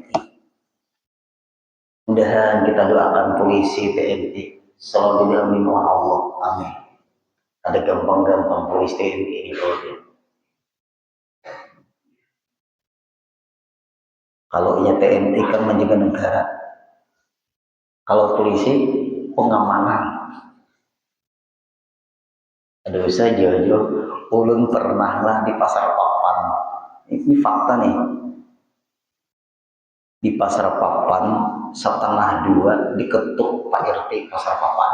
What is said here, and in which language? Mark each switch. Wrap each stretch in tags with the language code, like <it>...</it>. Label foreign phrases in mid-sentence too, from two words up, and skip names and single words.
<id>Mudah-mudahan kita doakan polisi TNI selalu dalam lindungan Allah. Amin. Ada gampang-gampang polisi TNI ini kalau ini TNI kan menjaga negara. Kalau polisi pengamanan.</id> <bjn>Ada usah jauh-jauh. Ulun pernahlah di Pasar Papan.</bjn> <id>Ini fakta nih. Di Pasar Papan 1:30 diketuk Pak RT Pasar Papan.</id>